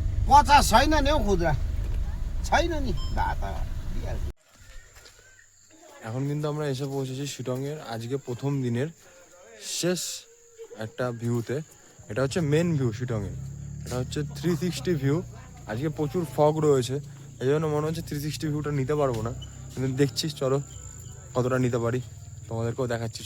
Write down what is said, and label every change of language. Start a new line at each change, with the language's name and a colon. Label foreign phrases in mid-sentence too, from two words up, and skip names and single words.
Nepali: 50 छैन नि हौ खुद्रा छैन नि दाता दिइहाल्छु।
Bangla: এখন কিন্তু আমরা এসে পৌঁছেছি শিটংয়ের আজকে প্রথম দিনের শেষ একটা ভিউতে। এটা হচ্ছে
English: main view
Bangla: শিটংয়ের, এটা হচ্ছে 360 ভিউ। আজকে প্রচুর ফগ রয়েছে, এই জন্য মনে হচ্ছে 360 ভিউটা নিতে পারবো না, কিন্তু দেখছি চলো কতটা নিতে পারি, তোমাদেরকেও দেখাচ্ছি।